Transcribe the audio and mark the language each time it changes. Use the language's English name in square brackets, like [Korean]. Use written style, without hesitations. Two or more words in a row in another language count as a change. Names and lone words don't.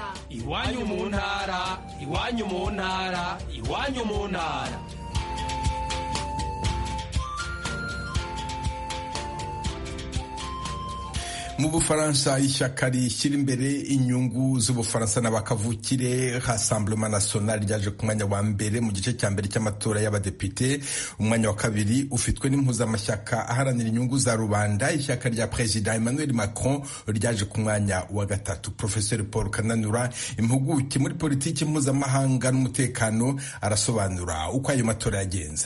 [Kinyarwanda] Iwanyu mu Ntara, iwanyu mu Ntara, iwanyu mu Ntara. Mu Bufaransa ishyaka rishyira imbere inyungu z'Ubufaransa n'abakavukire Rassemblement National ryaje ku mwanya wa mbere mu gice cya mbere cy'amatora y'abadepite. Umwanya wa kabiri ufitwe n'impuzamashyaka aharanira inyungu za rubanda. Ishyaka rya Perezida Emmanuel Macron ryaje ku mwanya wa gatatu. Professeur Paul Kananura, impuguke muri politiki mpuzamahanga n'umutekano, arasobanura uko ayo matora yagenze.